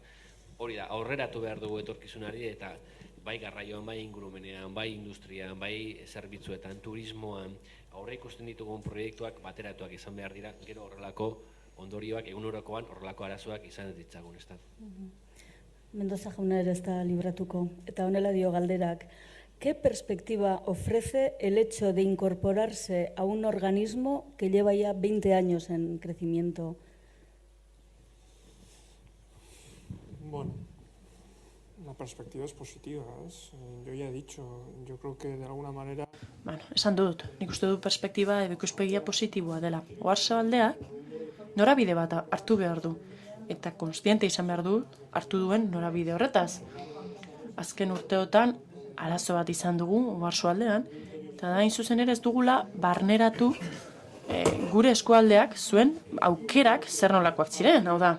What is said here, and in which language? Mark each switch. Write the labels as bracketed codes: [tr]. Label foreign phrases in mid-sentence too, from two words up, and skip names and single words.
[eu] Hori da, aurreratu behar dugu etorkizunari, eta bai garraioan, bai ingurumenean, bai industrian, bai zerbitzuetan, turismoan, aurre ikusten ditugun proiektuak bateratuak izan behar dira, gero horrelako ondorioak, egunerokoan horrelako arazoak izan ditzagun, ezta? Mendoza jauna ere ez da libratuko, eta honela dio galderak. [es] ¿Qué perspectiva ofrece el hecho de incorporarse a un organismo que lleva ya 20 años en crecimiento? Bueno, la perspectiva es positiva, yo ya he dicho, yo creo que de alguna manera... [eu] Bueno, esan dut, nik uste dut perspektiba edo ikuspegia positiboa dela. Oarsoaldeak norabide bat hartu behar du, eta kontziente izan behar du hartu duen norabide horretaz. Azken urteotan, arazo bat izan dugu Oarsoaldean, eta da hain zuzen ere ez dugula barneratu gure eskualdeak zuen aukerak zer nolakoak ziren, hau da.